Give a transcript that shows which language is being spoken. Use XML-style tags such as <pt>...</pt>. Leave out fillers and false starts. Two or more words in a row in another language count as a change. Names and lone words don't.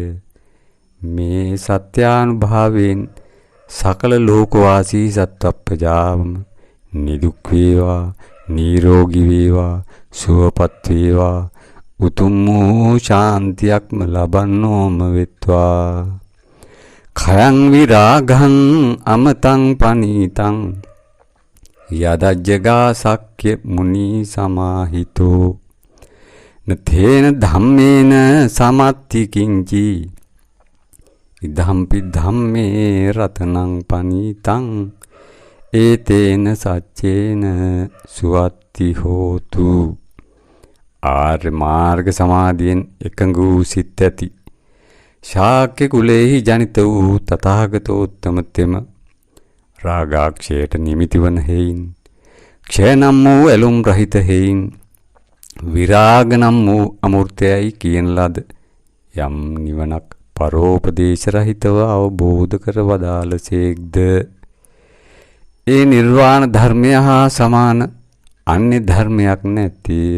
<si>මේ සත්‍යානුභාවයෙන් සකල ලෝකවාසී සත්වප්‍රජාවම නිදුක් වේවා, නිරෝගී වේවා, සුවපත් වේවා, උතුම් වූ ශාන්තියක්ම ලබන්නෝම වෙත්වා.</si> <pi>khයං විරාගං අමතං පනීතං යදජ්ජගා සක්්‍ය මුනි සමාහිතෝ නතේන ධම්මේන සමත්ති කිංචි ඉදම්පි ධම්මේ රතනං පනීතං ඒතේන සච්චේන සුවත්ති හෝතු.</pi> <si>ආර්ය මාර්ග සමාධියෙන් එකඟ වූ සිත් ඇති ශාක්‍ය කුලේහි ජනිත වූ තථාගතෝත්තම තෙම රාගාක්ෂයට නිමිති වන හේයින් ක්ෂය නම් වූ ඇලුම් රහිත හේයින් විරාග නම් වූ අමූර්තයයි කියන ලද යම් නිවනක් පරෝපදේශ රහිතව අවබෝධ කර වදාළසේක්ද ඒ නිර්වාණ ධර්මය හා සමාන අන්‍ය ධර්මයක් නැත්තේ.</si>